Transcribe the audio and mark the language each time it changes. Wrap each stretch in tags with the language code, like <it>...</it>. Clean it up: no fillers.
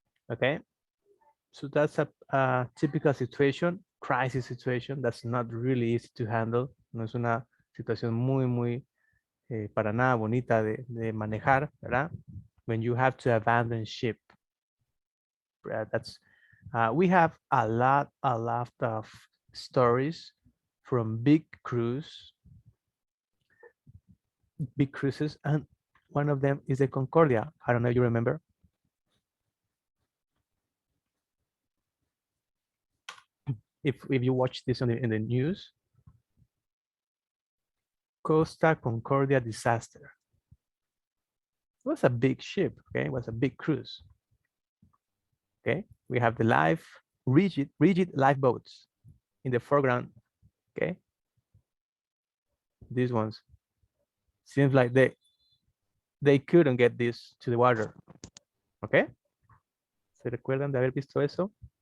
<en>Okay, so that's a typical situation, crisis situation. That's not really easy to handle.</en> <es>No es una situación muy para nada bonita de manejar, ¿verdad?</es> <en>When you have to abandon ship. That's we have a lot of stories from big cruises, and one of them is the Concordia. I don't know if you remember. If you watch this in the news, Costa Concordia disaster. It was a big ship, okay? It was a big cruise. Okay, we have the rigid lifeboats in the foreground. Okay, these ones seems like they couldn't get this to the water.</en> <es>Okay, ¿se recuerdan de haber visto eso?</es>